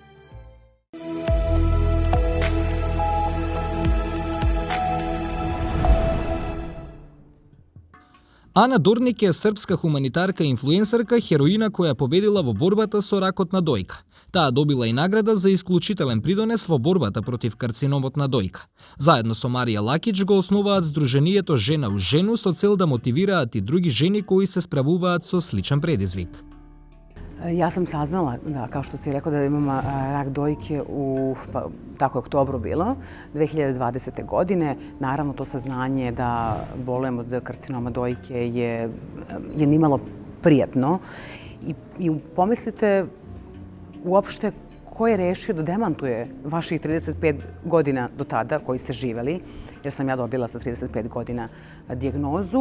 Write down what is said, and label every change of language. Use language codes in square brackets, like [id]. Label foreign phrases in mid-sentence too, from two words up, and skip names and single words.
[mk] Ана Дорник е српска хуманитарка и инфлуенсерка, хероина која победила во борбата со ракот на дојка. Таа добила и награда за исклучителен придонес во борбата против карциномот на дојка. Заедно со Марија Лакич го основаат Сдруженијето Жена у жену со цел да мотивираат и други жени кои се справуваат со сличен предизвик. [sr] Ja sam saznala, da, kao što si rekao, da imam rak dojke tako je oktobru bilo, 2020. godine. Naravno, to saznanje da bolujem od karcinoma dojke je nimalo prijatno. I pomislite uopšte ko je rešio da demantuje vaših 35 godina do tada koji ste živeli, jer sam ja dobila sa 35 godina dijagnozu.